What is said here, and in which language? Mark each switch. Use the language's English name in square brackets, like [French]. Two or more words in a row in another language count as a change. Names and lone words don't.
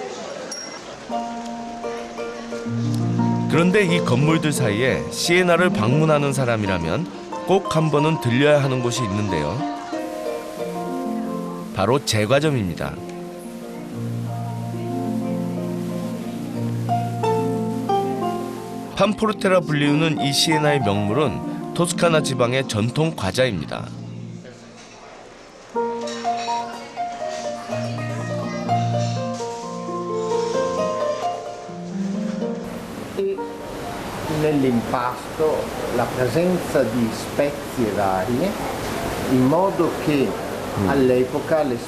[Korean] 그런데 이 건물들 사이에 시에나를 방문하는 사람이라면 꼭 한 번은 들려야 하는 곳이 있는데요. 바로 제과점입니다. 판포르테라 불리우는 이 시에나의 명물은 토스카나 지방의 전통 과자입니다. [Italian] Nell'impasto la presenza di spezie varie in modo che all'epoca le